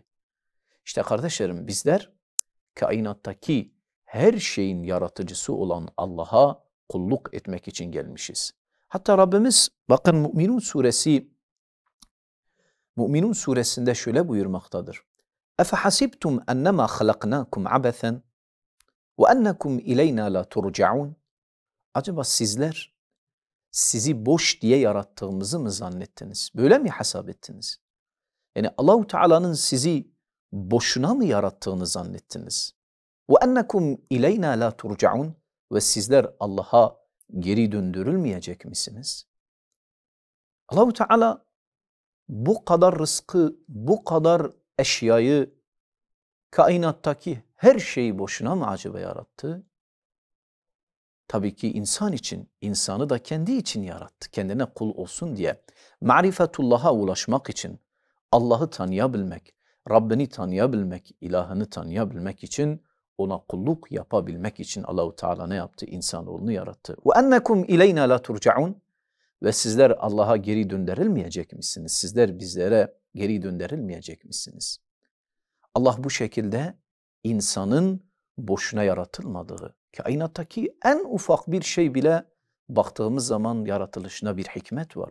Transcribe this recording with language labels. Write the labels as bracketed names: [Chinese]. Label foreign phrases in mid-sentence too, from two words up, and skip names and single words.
[Turkish] İşte kardeşlerim bizler kainattaki her şeyin yaratıcısı olan Allah'a kulluk etmek için gelmişiz. Hatta Rabbimiz bakın Müminun suresinde şöyle buyurmaktadır. [Arabic] اَفَحَسِبْتُمْ اَنَّمَا خَلَقْنَاكُمْ عَبَثًا وَاَنَّكُمْ اِلَيْنَا لَا تُرْجَعُونَ. [Turkish] Acaba sizler sizi boş diye yarattığımızı mı zannettiniz? Böyle mi hesap ettiniz? Yani Allah-u Teala'nın sizi boşuna mı yarattığını zannettiniz? [Arabic] وَاَنَّكُمْ اِلَيْنَا لَا تُرْجَعُونَ. [Turkish] Ve sizler Allah'a geri döndürülmeyecek misiniz? Allah-u Teala bu kadar rızkı, bu kadar eşyayı, kainattaki her şeyi boşuna mı acaba yarattı? Tabii ki insan için, insanı da kendi için yarattı. Kendine kul olsun diye. Marifetullah'a ulaşmak için, Allah'ı tanıyabilmek, Rabbini tanıyabilmek, ilahını tanıyabilmek için, ona kulluk yapabilmek için Allah-u Teala ne yaptı? İnsanoğlunu yarattı. [Arabic] وَاَنَّكُمْ اِلَيْنَا لَا تُرْجَعُونَ. [Turkish] Ve sizler Allah'a geri döndürülmeyecek misiniz? Sizler bizlere geri döndürülmeyecek misiniz? Allah bu şekilde insanın boşuna yaratılmadığı, kainattaki en ufak bir şey bile baktığımız zaman yaratılışına bir hikmet var.